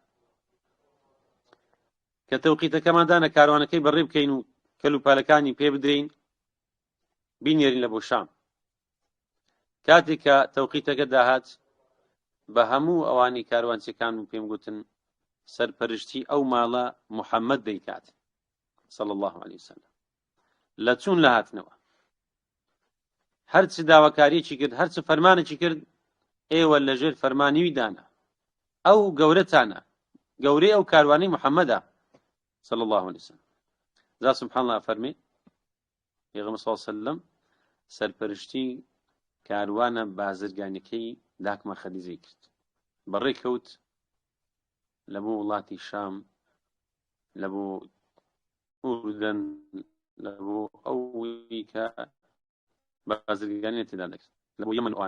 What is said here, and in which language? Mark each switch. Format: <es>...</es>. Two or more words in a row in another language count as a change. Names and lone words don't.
<ckb>کە تەوقیتەکەماندانە کاروانەکەی بەڕێ بکەین و کەلوپالەکانی پێ بدرین بینێرین لە بۆ شام کاتێک کە تەوقیتەکە داهات بە هەموو ئەوانی کاروانچەکان و پێم گوتن سەرپەرشتی ئەو ماڵە محەممەد دەیکات</ckb> <ar>صلی الله عليه وسلم</ar> <ckb>لە چوون لە هاتنەوە هەرچ داواکاریەکی کرد هەرچ فەرمانێکی کرد ئێوە لەژێر فەرمانیوی دانا ئەو گەورەتانە گەورەی ئەو کاروانەی محەممەدە</ckb> <ar>صلی الله عليه وسلم ذا سبحان الله</ar> <ckb>فەرمێ پێغەمبەر</ckb> <ar>صلی الله عليه وسلم</ar> <ckb>سەرپەرشتی کاروانە بازرگانیەکەی داکمە خەدیجەی کرد بەڕێ کەوت لە بۆ وڵاتی شام لە بۆ ئوردن لە بۆ ئەوی کە بازرگانیە تێدا دەکرد لە بۆ یەمەن</ckb>